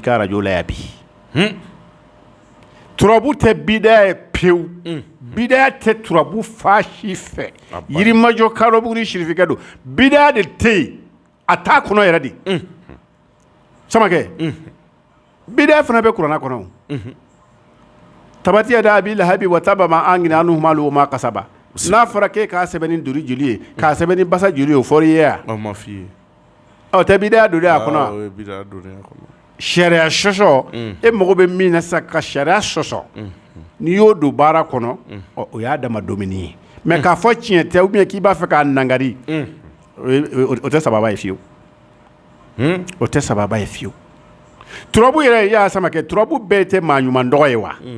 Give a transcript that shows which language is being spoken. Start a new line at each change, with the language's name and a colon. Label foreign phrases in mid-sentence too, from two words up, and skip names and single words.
Bambara: ka arajo la yan bi turabu tɛ bidaya ye pewu bidaya tɛ turabu fa si fɛ yirimajɔ karobugu ni sirifikɛ don bidaya de tɛ yen a t'a kɔnɔ yɛrɛ de Samakɛ bidaya fana bɛ kuranɛ kɔnɔ
Arabic: تبت يدا أبي لهب وتب ما أغنى عنه ماله وما كسب
Bambara: n'a fɔra k'e k'a sɛbɛn ni duri joli ye k'a sɛbɛn ni basa joli ye o fɔra i ye wa ma f'i ye tɛ bidaya don a kɔnɔ sariya sɔsɔ e mago bɛ min na sisan ka sariya sɔsɔ n'i y'o don baara kɔnɔ o y'a dama domini ye mais k'a fɔ tiɲɛ tɛ
French: ou bien
Bambara: k'i b'a fɛ k'a nangari o tɛ sababa ye fiyewu o tɛ sababa ye fiyewu turabu yɛrɛ y'a Samakɛ turabu bɛɛ tɛ maa ɲuman dɔgɔ ye wa